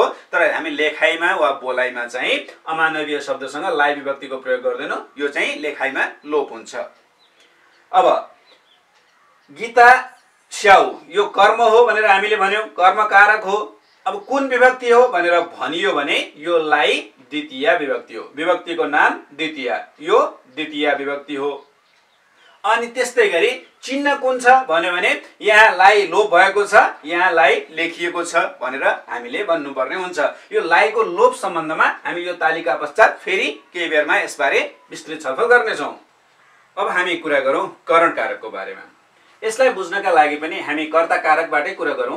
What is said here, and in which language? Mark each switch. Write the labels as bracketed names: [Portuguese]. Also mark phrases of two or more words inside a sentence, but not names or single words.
[Nepali] तर हामी लेखाइमा वा बोलाइमा चाहिँ अमानवीय शब्दसँग लाई विभक्तिको प्रयोग गर्दैनौं, यो चाहिँ लेखाइमा लोप हुन्छ। अब गीता स्याउ यो कर्म हो भनेर हामीले भन्यौं, कर्मकारक हो। अब कुन विभक्ति हो भनेर भनियो भने यो लाई द्वितीय विभक्ति हो। विभक्तिको नाम द्वितीय, यो द्वितीय विभक्ति हो। अनि त्यस्तै गरी चिन्ह कुन छ भन्यो भने यहाँ लाई लोप भएको छ, यहाँ लाई लेखिएको छ भनेर हामीले भन्नुपर्ने हुन्छ। यो लाईको लोप सम्बन्धमा हामी यो तालिका पश्चात फेरि केही बेरमा यसबारे विस्तृत छलफल गर्नेछौं। अब हामी कुरा गरौं करण कारकको बारेमा। यसलाई बुझ्नका लागि पनि हामी कर्ता कारकबाटै कुरा गरौं।